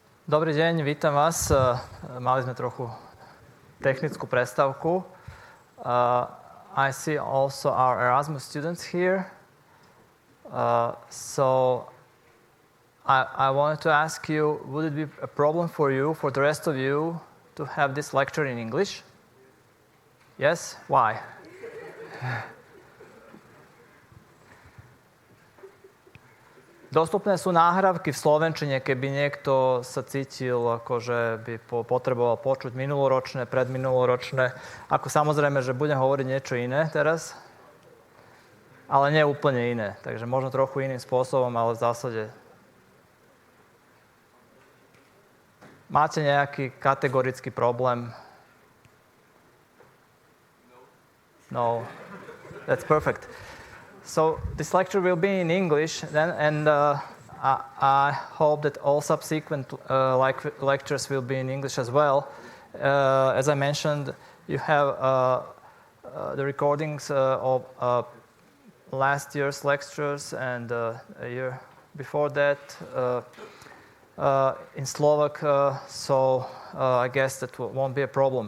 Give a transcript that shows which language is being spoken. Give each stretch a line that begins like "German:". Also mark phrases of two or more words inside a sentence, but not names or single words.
Slovak: Dobrý deň, vítam vás. Mali sme trochu technickú prestávku.
English: I see also our Erasmus students here. So I wanted to ask you, would it be a problem for you, for the rest of you, to have this lecture in English? Yes? Why?
Slovak: Dostupné sú náhrávky v slovenčine, keby niekto sa cítil, ako že by potreboval počuť minuloročné, predminuloročné. Ako samozrejme, že budem hovoriť niečo iné teraz, ale nie úplne iné. Takže možno trochu iným spôsobom, ale v zásade. Máte nejaký kategorický problém?
English: No. That's perfect. So this lecture will be in English then, and I hope that all subsequent lectures will be in English as well. As I mentioned, you have the recordings of last year's lectures and a year before that in Slovak, so I guess that won't be a problem.